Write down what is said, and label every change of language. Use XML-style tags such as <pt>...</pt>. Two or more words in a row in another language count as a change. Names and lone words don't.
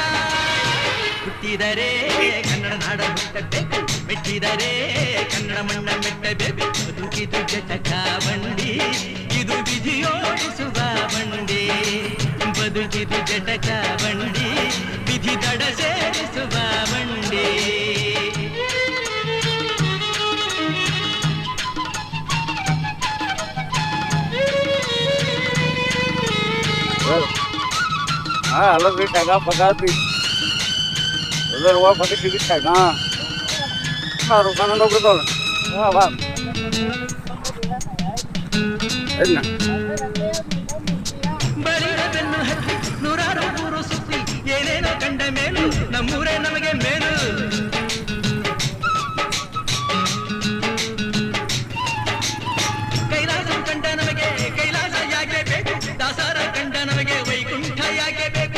<kn>ಹುಟ್ಟಿದರೆ ಕನ್ನಡ ನಾಡ ಹುಟ್ಟಬೇಕು, ಮೆಟ್ಟಿದರೆ ಕನ್ನಡ ಮಣ್ಣ ಮೆಟ್ಟಬೇಕು. ಬದುಕಿದು ಜಟಕ ಬಂಡಿ, ಇದು ವಿಧಿಯೋಡಿಸುವ ಬಂಡಿ. ಬದುಕಿದು ಜಟಕ ಬಂಡಿ, ವಿಧಿ ದಡ ಸೇರಿಸುವ ಬಂಡಿ.</kn> <id>Halo, kagak pagati. Udah gua pakai sedikit kagak. Baru kan udah betul. Wah, bang. Enak.</id> <kn>ಬರಿದ ಬೆನ್ನು ಹತ್ತಿ ನೂರಾರು ಊರು ಸುತ್ತಿ, ಏನೇನೋ ಕಂಡ ಮೇಲು ನಮ್ಮೂರೇ ನಮಗೆ ಮೇಲು. ಕೈಲಾಸ ಕಂಡ ನಮಗೆ ಕೈಲಾಸ ಯಾಕೆ ಬೇಕು, ದಾಸರ ಕಂಡ ನಮಗೆ ವೈಕುಂಠ ಯಾಕೆ ಬೇಕು.</kn>